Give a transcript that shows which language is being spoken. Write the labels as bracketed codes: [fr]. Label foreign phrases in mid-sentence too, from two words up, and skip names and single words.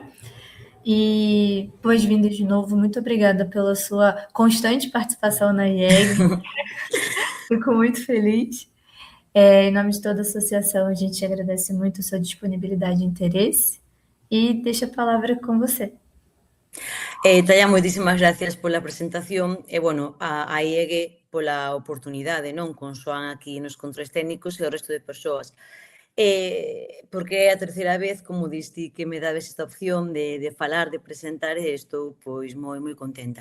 [pt] E boas-vindas de novo. Muito obrigada pela sua constante participação na IEG. Fico muito feliz. Em nome de toda a associação, a gente agradece muito a sua disponibilidade e interesse. E deixa a palavra com você. [gl] Talla, moitísimas gracias pola presentación e, bueno, a IEG pola oportunidade, non? Con Xoan aquí nos controles técnicos e o resto de persoas. Porque é a terceira vez, como diste, que me dades esta opción de falar, de presentar, e estou, pois, moi contenta.